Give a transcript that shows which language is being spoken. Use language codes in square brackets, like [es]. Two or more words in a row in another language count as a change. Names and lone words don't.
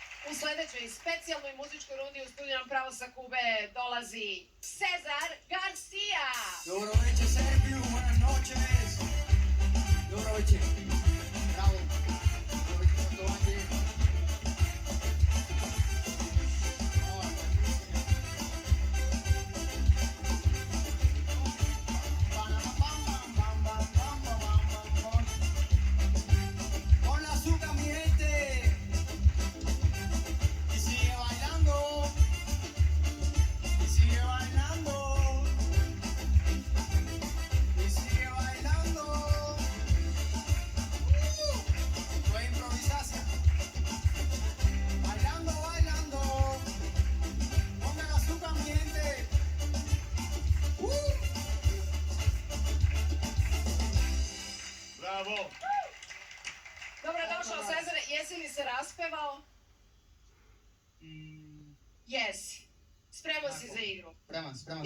[sr] U sledećoj specijalnoj muzičkoj rundi u studiju nam pravo sa Kube dolazi Cezar Garcia. Dobro večer, Serbiju, [es] buenas noches. [sr] Dobro večer. Bravo. Dobro večer, poštovanje. [es] Con la azúcar, mi gente. Y sigue bailando. Y sigue bailando. Y sigue bailando. [sr] To je improvizacija. [es] Bailando, bailando. Pongan azúcar, mi gente. Bravo! [sr] Dobrodošao Cezare, jesi li se raspevao? Jesi. Spremao si za igru. Spreman sam.